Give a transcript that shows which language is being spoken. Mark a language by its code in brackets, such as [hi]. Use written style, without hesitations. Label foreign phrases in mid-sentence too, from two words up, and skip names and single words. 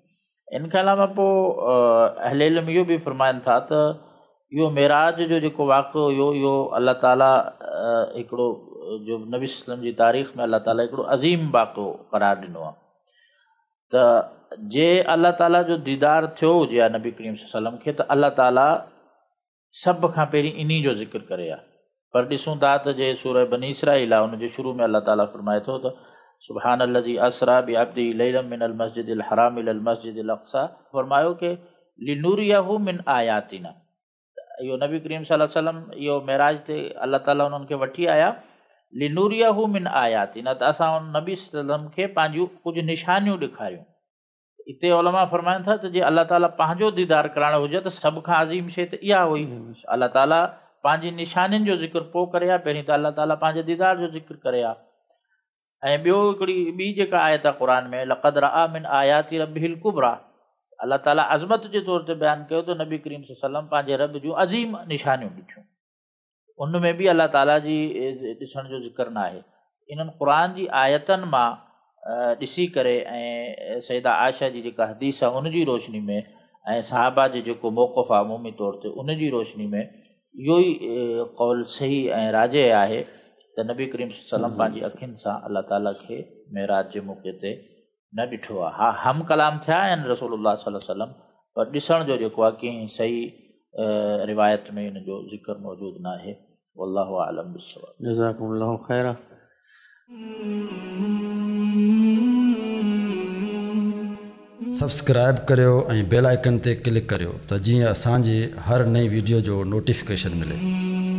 [sd] इन खां अलावा पोइ अहले इल्म इहो बि फरमाइनि था त इहो मेराज जो जेको वाक़िओ हुयो इहो अल्लाह ताला हिकिड़ो जो नबी सल्लम जी तारीख़ में अल्लाह ताला हिकिड़ो अज़ीम वाक़िओ क़रार ॾिनो आहे। त जे अल्लाह ताला जो दीदार थियो हुजे आहे नबी करीम सल्लम खे त अल्लाह ताला सभ खां पहिरीं इन्ही जो ज़िक्र करे आहे। पर ॾिसूं था त जे सूरह बनी इसराईल आहे उनजे शुरू में अल्लाह ताला फरमाए थो त [ar] سبحان الذي أسرى بعبده ليلا من المسجد الحرام إلى المسجد الأقصى, [sd] फरमायो कि [ar] لنريه من آياتنا. [sd] इहो नबी करीम [ar] صلى الله عليه وسلم [sd] इहो मेराज ते अल्लाह ताला उन्हनि खे वठी आया [ar] لنريه من آياتنا, [sd] त असां उन नबी सल्लम खे पंहिंजूं कुझु निशानियूं ॾेखारियूं। हिते उलमा फरमाइनि था त जे अल्लाह ताला पंहिंजो दीदार कराइणो हुजे त सभ खां अज़ीम शइ त इहा हुई। अल्लाह ताला पंहिंजी निशानियुनि जो ज़िक्र पोइ करे आहे, पहिरीं त अल्लाह ताला पंहिंजे दीदार जो ज़िक्र करे आहे। ऐं ॿियो हिकिड़ी ॿी जेका आयत आहे क़ुरान में [ar] لقد رأى من آيات ربه الكبرى, [sd] अल्लाह ताला अज़मत जे तौर ते बयानु कयो त नबी करीम सल्लम पंहिंजे रब जूं अज़ीम निशानियूं ॾिठियूं। उन में बि अल्लाह ताला जी ॾिसण जो ज़िक्र न आहे। इन्हनि क़ुरान जी आयतनि मां ॾिसी करे ऐं सैदा आयशा जी जेका हदीस आहे उनजी रोशनी में ऐं सहाबा जो जेको मौक़िफ़ आहे अमूमी तौर ते उनजी रोशनी में इहो ई क़ौल सही ऐं राजे आहे त नबी करीम सल्लम पंहिंजी अखियुनि सां अल्लाह ताला खे मेराज जे मौक़े ते न ॾिठो आहे। हा, हम कलाम थिया आहिनि रसूलुल्लाह [ar] صلى الله عليه وسلم, [sd] पर ॾिसण जो जेको आहे कंहिं सही रिवायत में इन जो ज़िक्र मौजूदु न आहे। [ar] والله أعلم بالصواب. جزاكم الله خيرا. [sd] सब्सक्राइब करियो ऐं [en] bell icon [sd] ते क्लिक करियो त जीअं असांजी हर नई वीडियो जो नोटिफिकेशन मिले।